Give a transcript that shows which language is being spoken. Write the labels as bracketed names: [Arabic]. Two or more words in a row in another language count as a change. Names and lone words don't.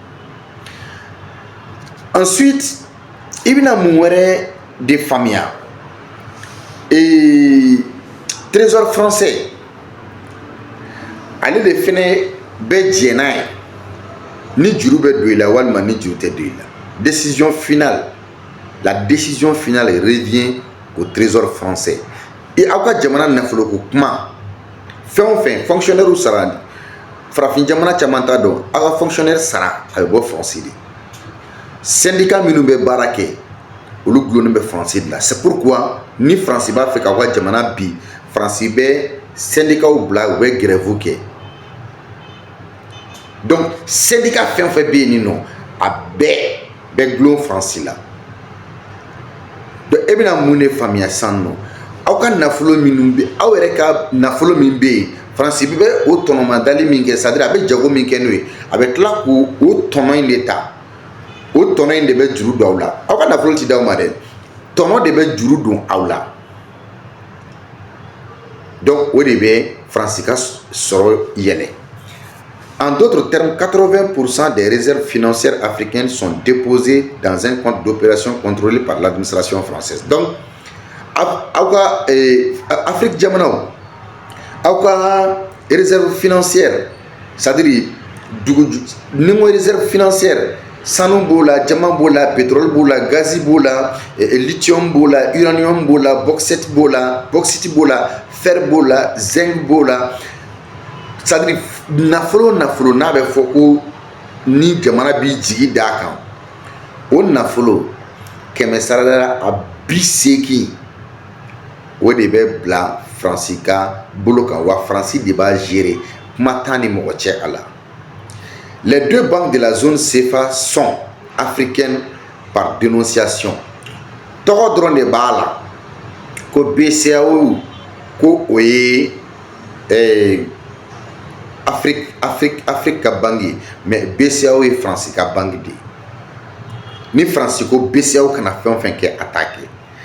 [Bambara] Ensuite i bɛna mun wɛrɛ de faamuya [French] trésor français [Bambara] ale de fɛnɛ bɛ jɛn n'a ye ni juru bɛ don i la walima ni juru tɛ don i la. [French] Décision finale, la décision finale revient au Trésor français. [Bambara] Et aw ka jamana nafolo ko kuma fɛn o fɛn fonctionnaire u sara farafin jamana caman t'a dɔn aw ka fonctionnaire sara a bɛ bɔ Faransi de. Syndicat minnu bɛ baara kɛ olu gulonnen bɛ Faransi de la. [French] C'est pourquoi [Bambara] ni Faransi b'a fɛ k'aw ka jamana bi Faransi bɛ syndicat bila u bɛ grève kɛ. Donc syndicat fɛn o fɛn bɛ yen nɔ a bɛɛ gulon Faransi la. Donc e bɛna mun de faamuya sisan nɔ aw ka nafolo minnu bɛ aw yɛrɛ ka nafolo min bɛ yen Faransi bɛ o tɔnɔmadali min kɛ c'est-à-dire a bɛ jago min kɛ n'o ye a bɛ tila k'o tɔnɔ in de ta o tɔnɔ in de bɛ juru don aw la. Aw ka nafolo ti d'aw ma dɛ tɔnɔ de bɛ juru don aw la. Donc o de bɛ Faransi ka sɔrɔ yɛlɛ. [French] En d'autres termes, 80% des réserves financières africaines sont déposées dans un compte d'opération contrôlé par l'administration française. [Bambara] Donc, Afrique jamanaw, aw ka [French] réserve financière, c'est-à-dire [Bambara] ni [French] réserve financière, [Bambara] sanu b'o la, jama b'o la, pétrole b'o la, gaz b'o la, lithium b'o la, uranium b'o la, bauxite b'o la, fer b'o la, zinc b'o la. C'est-à-dire nafolo n'a bɛ fɔ ko ni jamana bi jigi d'a kan o nafolo kɛmɛ sarada a 80 o de bɛ bila Faransi ka bolo kan wa Faransi de b'a gérer kuma t'an ni mɔgɔ cɛ a la. [French] Les deux banques de la zone CFA sont africaines par dénonciation. [Bambara] Tɔgɔ dɔrɔn de b'a la ko BCAO ko o ye Afrique ka banque ye mais BCAO ye Faransi ka banque de ye. Ni Faransi ko BCAO kana fɛn o fɛn kɛ a t'a kɛ.